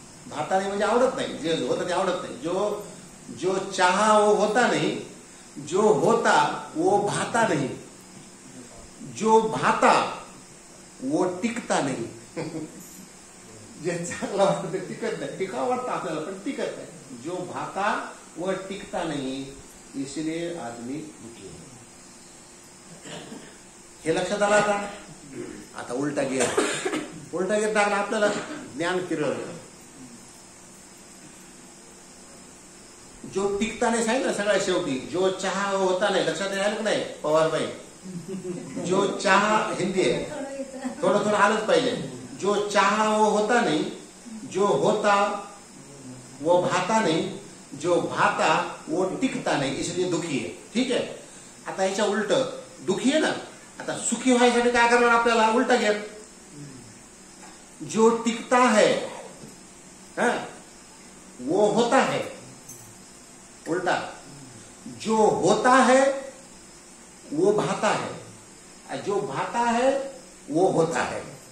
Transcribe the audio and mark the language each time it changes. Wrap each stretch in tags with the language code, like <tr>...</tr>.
<mr>भाता नाही म्हणजे आवडत नाही, जे होतं ते आवडत नाही.</mr> <hi>जो चाहा वो होता नहीं, जो होता वो भाता नहीं, जो भाता वो टिकता नहीं.</hi> <mr>जे चांगलं वाटतं ते टिकत नाही, टिकावं वाटतं आपल्याला पण टिकत नाही.</mr> <hi>जो भाता वो टिकता नहीं, इसलिए आदमी दुखी है.</hi> <mr>हे लक्षात आलं का? आता उलटा गिअर टाकला आपल्याला ज्ञान फिरवलं. जो टिकता नाही सांगितलं सगळ्या शेवटी, जो चहा होता नाही, लक्षात राहिलं का नाही पवारबाई? जो चहा, हिंदी आहे, थोडं आलंच पाहिजे.</mr> <hi>जो चाहा वो होता नहीं, जो होता वो भाता नहीं, जो भाता वो टिकता नहीं, इसलिए दुखी है.</hi> <mr>ठीक आहे. आता याच्या उलट, दुखी आहे ना, आता सुखी व्हायसाठी काय करणार आपल्याला? उलटा घ्या.</mr> <hi>जो टिकता है वो होता है, उल्टा. जो होता है वो भाता है, जो भाता है वो होता है.</hi>